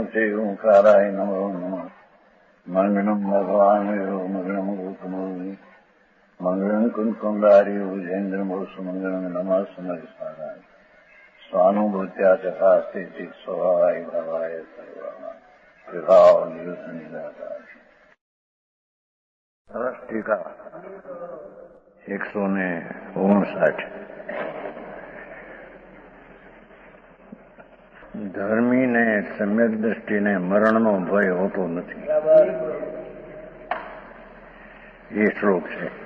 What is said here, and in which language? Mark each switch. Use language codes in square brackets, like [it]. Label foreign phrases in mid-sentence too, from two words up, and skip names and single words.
[sa] च ओंकाराय नमो नमः मङ्गलम् भगवान् यो मङ्गलम् गौतमोऽस्मि मङ्गलम् कुन्कुण्डारि भुजेन्द्रमोऽस्तु मङ्गलम् नमः समरिसाराय स्वानुभूत्या चकास्ते स्वभावाय भावाय सर्वाणां विभावनिदाता [gu] સરસ ટીકા 159 ધર્મીને સમ્યક દ્રષ્ટિને મરણનો ભય હોતો નથી. એ શ્લોક છે.